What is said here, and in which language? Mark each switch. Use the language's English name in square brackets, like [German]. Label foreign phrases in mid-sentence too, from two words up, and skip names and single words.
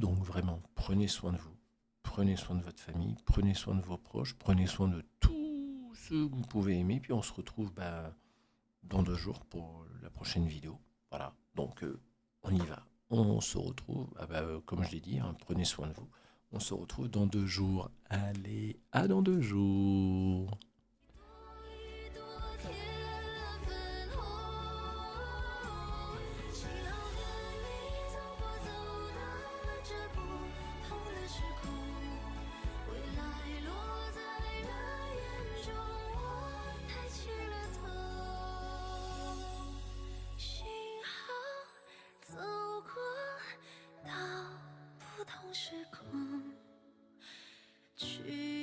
[French] Donc vraiment, prenez soin de vous, prenez soin de votre famille, prenez soin de vos proches, prenez soin de tous ceux que vous pouvez aimer. Puis on se retrouve dans 2 jours pour la prochaine vidéo. Voilà, donc on y va. On se retrouve, comme je l'ai dit, prenez soin de vous. On se retrouve dans 2 jours. Allez, à dans 2 jours. [Chinese] 一朵添了粉红，幸好和你走过走到了这不同的时空，未来落在了眼中，我抬起了头，幸好走过到不同时空，去。